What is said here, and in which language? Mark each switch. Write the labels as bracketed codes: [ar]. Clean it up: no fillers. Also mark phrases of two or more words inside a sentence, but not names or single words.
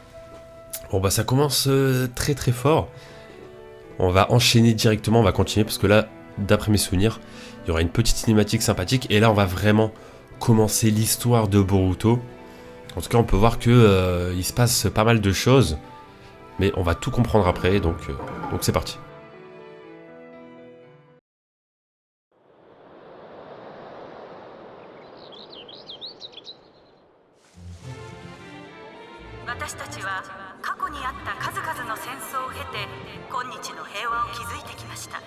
[fr] Bon bah ça commence très très fort. On va enchaîner directement, on va continuer parce que là, d'après mes souvenirs, il y aura une petite cinématique sympathique. Et là on va vraiment commencer l'histoire de Boruto. En tout cas on peut voir que il se passe pas mal de choses. Mais on va tout comprendre après, donc c'est parti. [ja] 私たちは過去にあった数々の戦争を経て今日の平和を築いてきました。